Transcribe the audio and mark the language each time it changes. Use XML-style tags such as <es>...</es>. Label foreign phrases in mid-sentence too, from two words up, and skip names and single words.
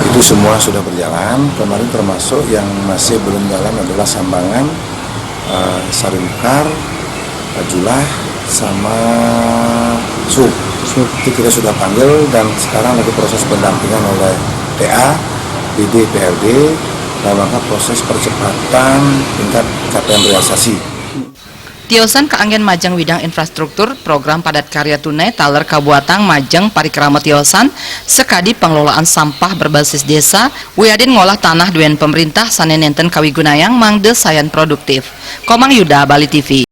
<id>Itu semua sudah berjalan. Kemarin termasuk yang masih belum jalan adalah Sambangan, Sarimekar, Julah, sama Sub. Itu kita sudah panggil dan sekarang lagi proses pendampingan oleh TA, PD, PRD dalam rangka proses percepatan tingkat capaian realisasi.</id> <ban>Tiosan kaanggen majang widang infrastruktur program padat karya tunai taler kabuatang majang parikrama tiosan sekadi pengelolaan sampah berbasis desa wiadin ngolah tanah duen pemerintah sane nenten kawigunayang mangde sayan produktif.</ban> <id>Komang Yuda, Bali TV.</id>